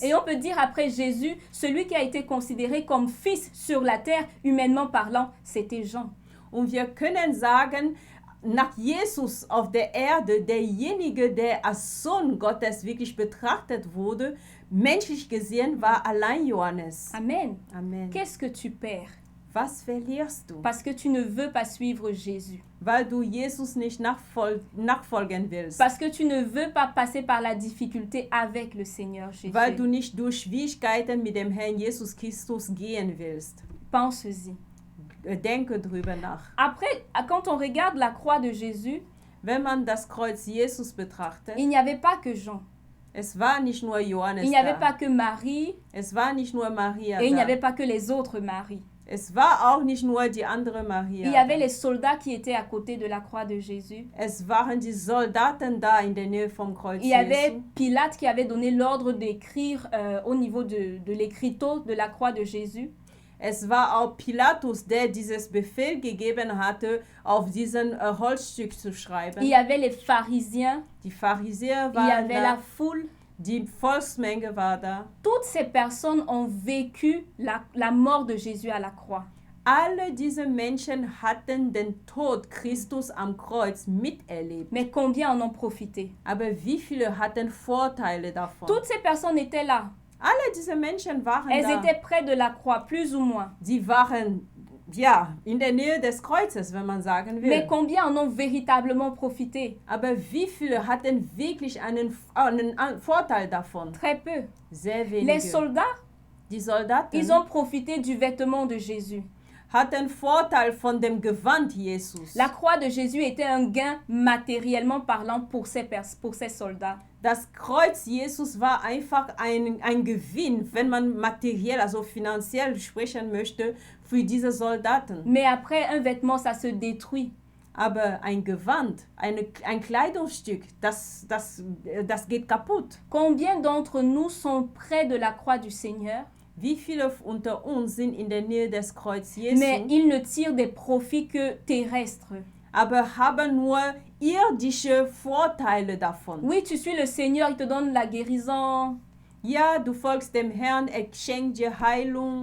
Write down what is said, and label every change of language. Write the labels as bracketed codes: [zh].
[fr] Et on peut dire après Jésus, celui qui a été considéré comme fils sur la terre, humainement parlant, c'était Jean. [de] Und wir können sagen, nach Jesus auf der Erde, derjenige, der als Sohn Gottes wirklich betrachtet wurde, menschlich gesehen, war allein Johannes. [fr] Amen. [de] Amen. [fr] Qu'est-ce que tu perds? [de] Was verlierst du? [fr] Parce que tu ne veux pas suivre Jésus. [de] Weil du Jesus nicht nachfolgen willst. [fr] Parce que tu ne veux pas passer par la difficulté avec le Seigneur Jésus. [de] Weil du nicht durch Schwierigkeiten mit dem Herrn Jesus Christus gehen willst. [fr] Pense-y. [de] Denke drüber nach. [fr] Après, quand on regarde la croix de Jésus, [de] Wenn man das Kreuz Jesus betrachtet, [fr] il n'y avait pas que Jean. [de] es war nicht nur Johannes [fr] Il n'y avait [de] da. [fr] pas que Marie [de] Es war nicht nur Maria [fr] et il n'y [de] da. [fr] avait pas que les autres Maries. [de] Es war auch nicht nur die andere Maria. [fr] Il y avait [de] da. [fr] les soldats qui étaient à côté de la croix de Jésus. [de] Es waren die Soldaten da in der Nähe vom Kreuz [fr] Il y avait [de] Jesu. [fr] Pilate qui avait donné l'ordre d'écrire au niveau de l'écriteau de la croix de Jésus. [de] Es war auch Pilatus, der dieses Befehl gegeben hatte, auf diesen Holzstück zu schreiben. [fr] Il y avait les pharisiens, [de] Die Pharisäer [fr] il y [de] waren [fr] avait la [de] da, [fr] foule. [de] die Volksmenge war da. [fr] Toutes ces personnes ont vécu la mort de Jésus à la croix. [de] Alle diese Menschen hatten den Tod Christus am Kreuz miterlebt. [fr] Mais combien en ont profité? [de] Aber wie viele hatten Vorteile davon? [fr] Toutes ces personnes étaient là. [de] Alle diese Menschen waren [fr] Elles [de] da. [fr] étaient près de la croix, plus ou moins. [de] Sie waren in der Nähe des Kreuzes, wenn man sagen will. [fr] Mais combien en ont véritablement profité? [de] Aber wie viele hatten wirklich einen Vorteil davon? [fr] Très peu. [de] Sehr [fr] Les [de] wenige. [fr] soldats, [de] Die Soldaten [fr] ils ont profité du vêtement de Jésus. [de] hatten Vorteil von dem Gewand Jesus. [fr] La croix de Jésus était un gain matériellement parlant pour ces soldats. [de] Das Kreuz Jesus war einfach ein Gewinn, wenn man materiell, also finanziell sprechen möchte, für diese Soldaten. [fr] Mais après, un vêtement, ça se détruit. [de] Aber ein Gewand, ein Kleidungsstück, das geht kaputt. [fr] Combien d'entre nous sont près de la croix du Seigneur, [de] Wie viele unter uns sind in der Nähe des Kreuz [fr] mais [de] Jesu, [fr] ils ne tirent des profits que terrestres? [de] aber haben nur irdische Vorteile davon? [fr] Oui, tu suis le Seigneur, il te donne la guérison, [de] Ja, du folgst dem Herrn, er schenkt dir Heilung.